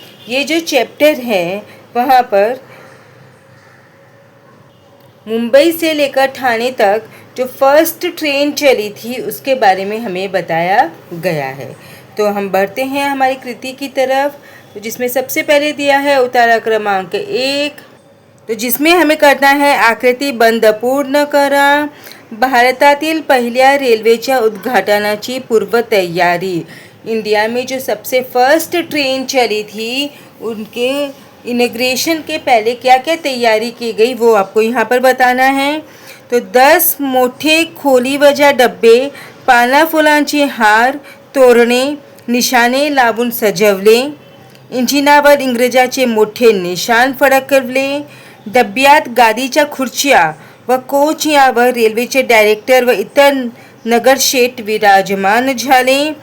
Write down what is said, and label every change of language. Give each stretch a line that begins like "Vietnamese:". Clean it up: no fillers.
Hindi: ये जो चैप्टर है वहाँ पर मुंबई से लेकर ठाणे तक जो फर्स्ट ट्रेन चली थी उसके बारे में हमें बताया गया है। तो हम बढ़ते हैं हमारी कृति की तरफ, तो जिसमें सबसे पहले दिया है उतारा क्रमांक 1, तो जिसमें हमें करना है
Marathi: आकृती बंद पूर्ण करा। भारतातील पहिल्या रेल्वेच्या उद्घाटनाची पूर्वतयारी।
Hindi: इंडिया में जो सबसे फर्स्ट ट्रेन चली थी उनके इनॉग्रेशन के पहले क्या क्या तैयारी की गई वो आपको यहाँ पर बताना है।
Marathi: तो 10 मोठे खोलीवजा डब्बे, पाना फुलांचे हार, तोरणे, निशाणे लावून सजवले। इंजिनावर इंग्रजाचे मोठे निशाण फडकवले। डब्यात गादीच्या खुर्च्या व कोच यावर रेल्वेचे डायरेक्टर व इतर नगरशेठ विराजमान झाले।